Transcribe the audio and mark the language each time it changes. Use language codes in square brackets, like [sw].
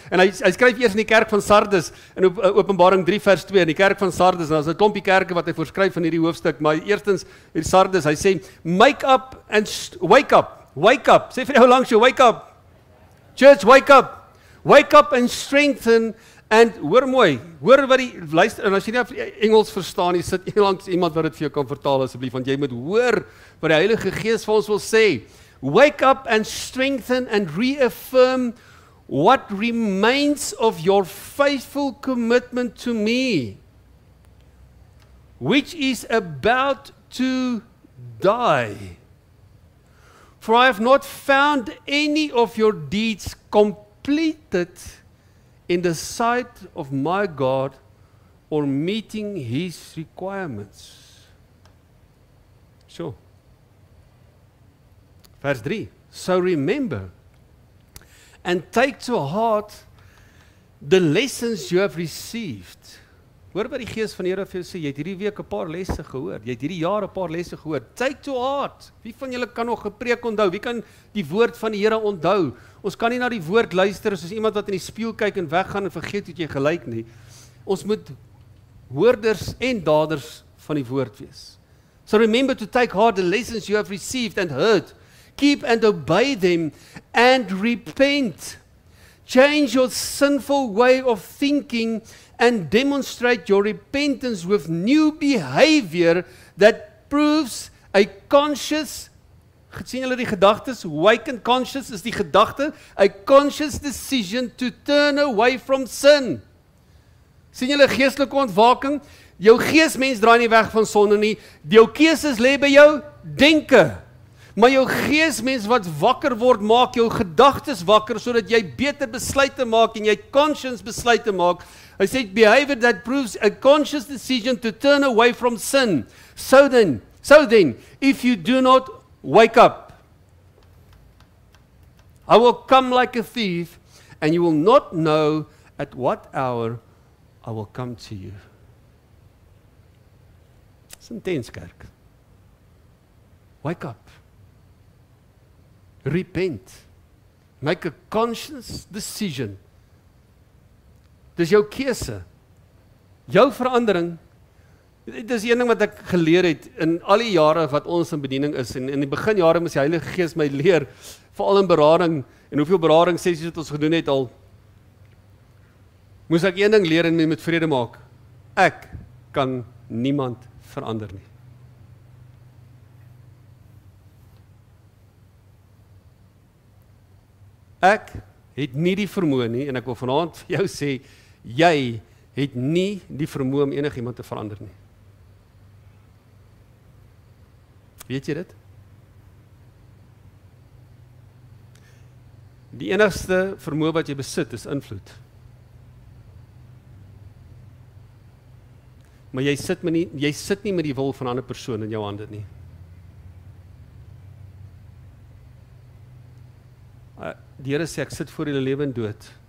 [af] En hy skryf eers in die kerk van Sardes in Openbaring 3 vers 2, in die kerk van Sardes. En daar's 'n klompie kerke wat hy voorskryf in hierdie hoofstuk, maar eerstens in Sardes, hy sê [en] make up and wake up. Wake up. [af] Sê vir jou langs jou, [en] wake up. Church, wake up. Wake up and strengthen. [af] En hoor mooi, hoor wat die luister, en as jy nie Engels verstaan, jy sit langs iemand wat dit vir jou kan vertaal asseblief, want jy moet hoor wat die Heilige Gees vir ons wil sê. [en] Wake up and strengthen and reaffirm what remains of your faithful commitment to me, which is about to die. For I have not found any of your deeds completed in the sight of my God or meeting His requirements. Sure. Verse 3. So remember and take to heart the lessons you have received. [af] Hoor wat die Gees van die Here vir jou sê, jy het hierdie week 'n paar lesse gehoor, jy het hierdie jaar 'n paar lesse gehoor. [en] Take to heart. [af] Wie van julle kan nog 'n preek onthou? Wie kan die woord van die Here onthou? Ons kan nie na die woord luister soos iemand wat in die spieël kyk en weggaan en vergeet hoe jy gelyk nie. Ons moet hoorders en daders van die woord wees. [en] So remember to take heart the lessons you have received and heard. Keep and obey them and repent. Change your sinful way of thinking and demonstrate your repentance with new behavior that proves a conscious, [af] sien julle die gedagtes, [en] awakened conscious [af] is die gedagte, [en] a conscious decision to turn away from sin. [af] Sien julle geestelike ontwaking? Jou geesmens draai nie weg van sonde nie, jou keuses lê by jou denke. Maar jou geesmens wat wakker word, maak jou gedagtes wakker, sodat jy beter besluite maak en jy conscious besluite maak. Hy sê, [en] behavior that proves a conscious decision to turn away from sin. So then, if you do not wake up, I will come like a thief, and you will not know at what hour I will come to you. It's intense, kerk. Wake up. Repent. Make a conscious decision. [af] Dis jou keuse. Jou verandering. Dit is een ding wat ek geleer het in al die jare wat ons in bediening is. En in die beginjare moes die Heilige Gees my leer, veral in berading, en hoeveel berading sessies wat ons gedoen het al, moes ek een ding leer en my met vrede maak. Ek kan niemand verander nie. Ek het nie die vermoë nie, en ek wil vanaand vir jou sê, jy het nie die vermoë om enigiemand te verander nie. Weet jy dit? Die enigste vermoë wat jy besit is invloed. Maar jy sit nie met die wil van 'n ander persoon in jou hande nie. Die Here sê, ek sit voor julle lewe en dood.